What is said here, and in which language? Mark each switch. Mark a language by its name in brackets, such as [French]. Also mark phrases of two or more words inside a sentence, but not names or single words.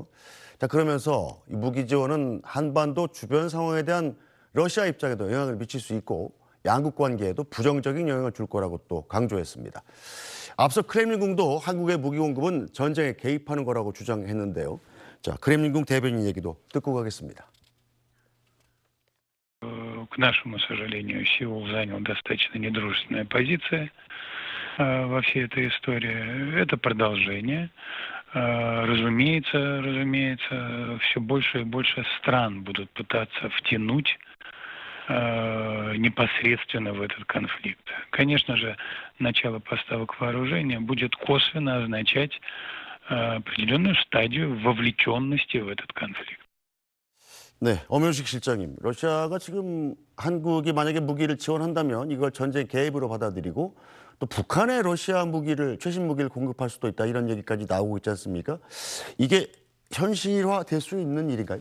[Korean] 자, 그러면서 이 무기 지원은 한반도 주변 상황에 대한 러시아 입장에도 영향을 미칠 수 있고 양국 관계에도 부정적인 영향을 줄 거라고 또 강조했습니다. 앞서 크렘린궁도 한국의 무기 공급은 전쟁에 개입하는 거라고 주장했는데요. 자, 크렘린궁 대변인 얘기도 듣고 가겠습니다. [Russian] К нашему сожалению, Сеул занял достаточно недружественная позиция во всей этой истории. Это продолжение. Разумеется, все больше и больше стран будут пытаться втянуть непосредственно в этот конфликт. Конечно же, начало поставок вооружения будет косвенно означать определенную стадию вовлеченности в этот конфликт. [Korean] 네, 엄현식 실장님. 러시아가 지금 한국이 만약에 무기를 지원한다면 이걸 전쟁 개입으로 받아들이고 또 북한에 러시아 무기를 최신 무기를 공급할 수도 있다 이런 얘기까지 나오고 있지 않습니까? 이게 현실화될 수 있는 일인가요?